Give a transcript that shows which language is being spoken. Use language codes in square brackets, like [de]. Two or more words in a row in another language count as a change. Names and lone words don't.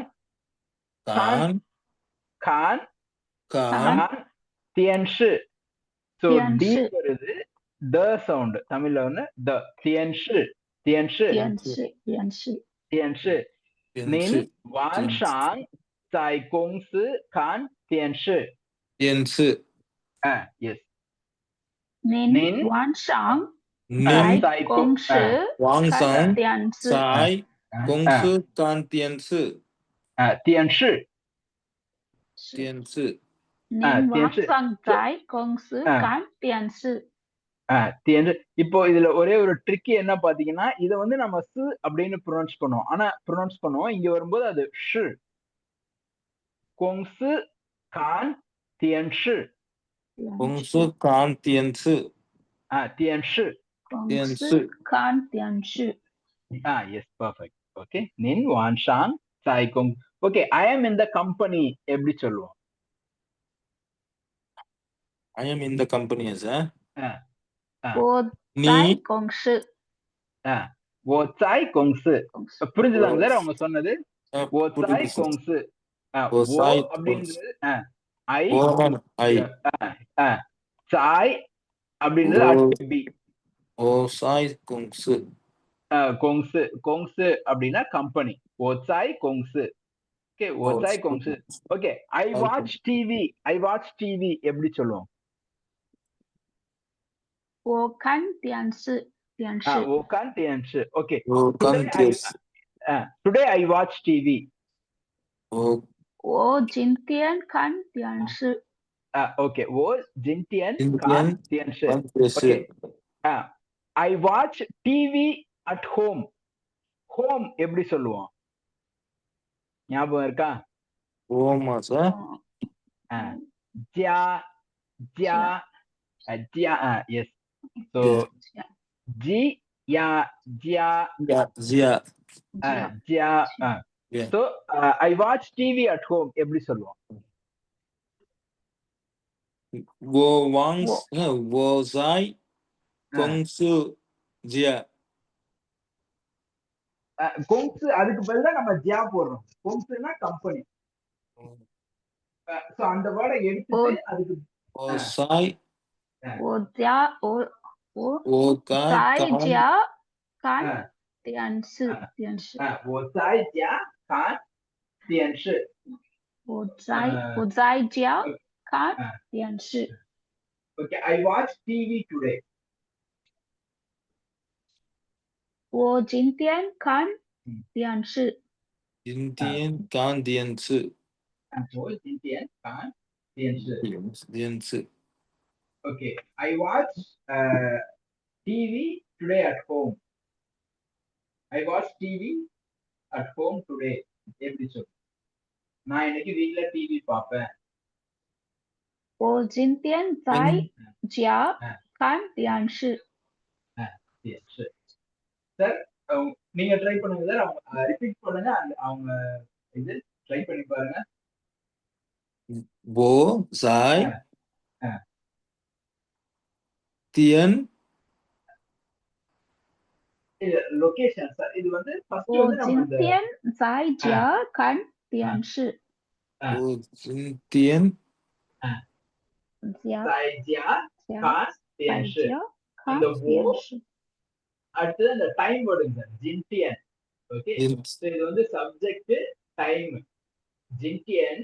[zh] 看看看看电视说的电视 [ta] வருது [en] the sound [ta] தமிழ்ல வந்து த [zh] 电视电视电视电视您晚上在公司看电视。电视。 [en] yes。 [zh] 您晚上您在公司晚上看电视。在公司看电视。电视。电视。您晚上在公司看电视。电视. [ta] இப்போ இதுல ஒரே ஒரு ட்ரிக் என்ன பாத்தீங்கன்னா, இத வந்து நம்ம ஸ் அப்படின்னு ப்ரொனவுன்ஸ் பண்ணுவோம். ஆனா ப்ரொனவுன்ஸ் பண்ணுவோம். இங்க வரும்போது அது ஷ். [zh] 公司看电视。公司看电视。电视。公司看电视。 [en] yes, perfect. Okay. [zh] 您晚上在公 [en] Okay, I am in the company [ta] எப்படி சொல்லுவோம்? [en] I am in the company, sir. [zh] 我在公司。我在公司. [ta] புரிஞ்சுதாங்க சார் அவங்க சொன்னது? [zh] 我在公司. [ta] ஓ அப்படின்றது ஐ. சாய் அப்படின்றது அட்பி. [zh] 我在公司。 [ta] 公司公司 அப்படின்னா கம்பெனி. [zh] 我在公司. Okay, 我在公司. [en] Okay, I watch TV. I watch TV [ta] எப்படி சொல்லுவோம்? [zh] 我看电视。我看电视. Okay. 我看电视。 [en] Today I watch TV. [zh] 我今天看电视。 Okay. 我今天看电视. [en] Okay. I watch TV at home. [ta] Home எப்படி சொல்லுவோம்? ஞாபகம் இருக்கா? ஓமா சார். [zh] 家家家. [en] Yes. So G ya jia. [zh] 家. [en] ஜியா. So I watch TV at home [ta] எப்படி சொல்லுவோம்? [zh] 我在公司ஜியா. [ta] 公司 அதுக்கு பதிலா நம்ம ஜியா போடுறோம். 公司னா கம்பெனி. சோ அந்த வேர்டை எடுத்துட்டு அதுக்கு [zh] 我在我在家看电视。我在家看电视. 我在家看电视. [en] Okay, I watch TV today. [zh] 我今天看电视。今天看电视。我今天看电视. 电视。 [en] Okay, I watch TV today at home. I watch TV at home today. [ta] எப்படி சொல்லுங்க? நான் இன்னைக்கு வீட்ல டிவி பார்ப்பேன். [zh] 我今天在家看电视. [ta] சார் நீங்க ட்ரை பண்ணுங்க சார். அவங்க ரிப்பீட் பண்ணுங்க. அவங்க இது ட்ரை பண்ணி பாருங்க. [zh] 我在电 [ta] லொகேஷன் சார். இது வந்து ஃபர்ஸ்ட் [zh] 我 [ta] வந்து நம்ம [zh] 今天在家看电视. 我今天在家看电视. 看电视. [ta] அடுத்து அந்த டைம் வருங்க சார். ஜின்டியன். ஓகே. சோ இது வந்து [en] subject time. [ta] ஜின்டியன்.